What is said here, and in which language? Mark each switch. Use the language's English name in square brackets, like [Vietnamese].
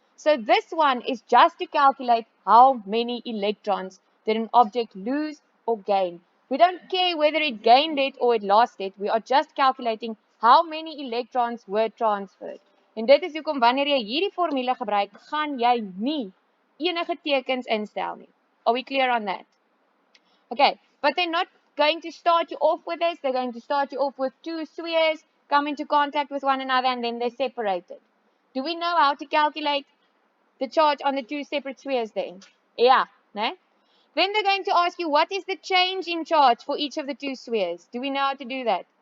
[English] So this one is just to calculate how many electrons did an object lose or gain. We don't care whether it gained it or it lost it. We are just calculating how many electrons were transferred. [Afrikaans] En dit is hoekom wanneer jy hierdie formule gebruik, gaan jy nie enige tekens instel nie. [English] Are we clear on that? Okay, but they're not going to start you off with this. They're going to start you off with two spheres, come into contact with one another, and then they're separated. Do we know how to calculate the charge on the two separate spheres then? Yeah, no? Then they're going to ask you, what is the change in charge for each of the two spheres? Do we know how to do that?